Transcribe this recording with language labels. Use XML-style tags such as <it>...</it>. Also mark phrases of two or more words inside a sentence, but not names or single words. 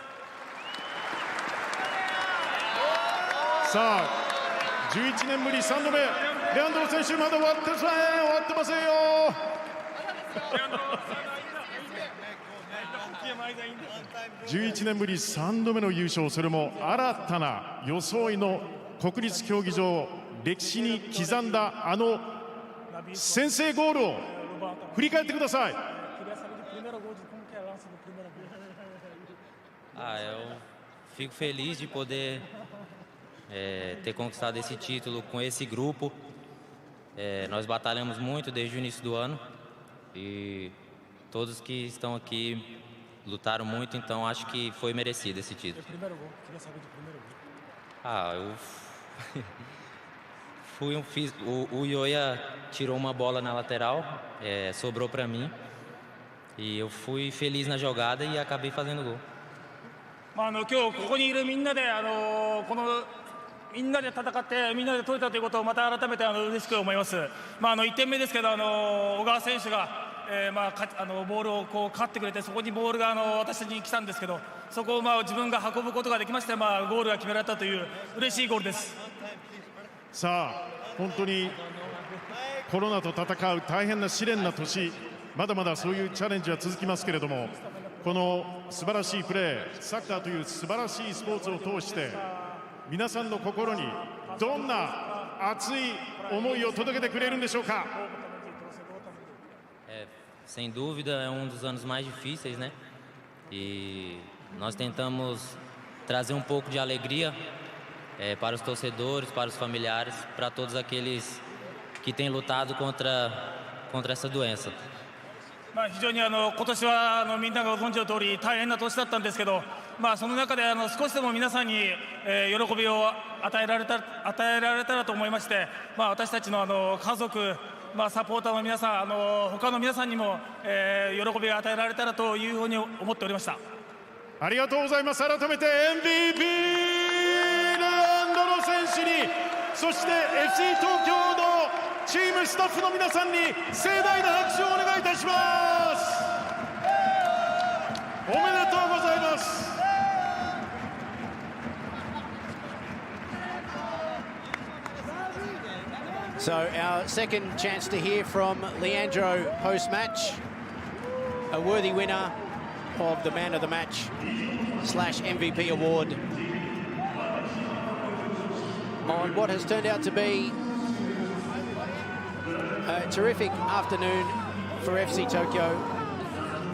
<ja>さあ、11年ぶり3度目、レアンドロ選手、まだ終わってませんよ。11年ぶり3度目の優勝、それも新たな装いの国立競技場、歴史に刻んだ先制ゴールを振り返ってください。</ja> <pt>Eu fico feliz de poder ter conquistado esse título com esse grupo. Nós batalhamos muito desde o início do ano e todos que estão aqui lutaram muito, então acho que foi merecido esse título. O Ioia tirou uma bola na lateral, sobrou para mim e eu fui feliz na jogada e acabei fazendo gol.</pt> <ja>今日ここにいるみんなでみんなで戦ってみんなで取れたということをまた改めて嬉しく思います。1点目ですけど小川選手がボールを勝ってくれて、そこにボールが私たちに来たんですけど、そこを自分が運ぶことができまして、ゴールが決められたという嬉しいゴールです。さあ、本当にコロナと戦う大変な試練な年、まだまだそういうチャレンジは続きますけれども、この素晴らしいプレー、サッカーという素晴らしいスポーツを通して皆さんの心にどんな熱い思いを届けてくれるんでしょうか。</ja> <pt>Sem dúvida é dos anos mais difíceis, né? E nós tentamos trazer pouco de alegria para os torcedores, para os familiares, para todos aqueles que têm lutado contra essa doença.</pt> <ja>非常に今年はみんながご存知の通り大変な年だったんですけど、その中で少しでも皆さんに喜びを与えられたらと思いまして、私たちの家族、サポーターの皆さん、他の皆さんにも喜びを与えられたらというふうに思っておりました。ありがとうございます。改めて MVP レアンドロ選手に、そして FC 東京のチームスタッフの皆さんに盛大な拍手をお願いいたします。おめでとうございます。</ja> <en>So our second chance to hear from Leandro post-match, a worthy winner of the Man of the Match / MVP award on what has turned out to be a terrific afternoon for FC Tokyo.</en>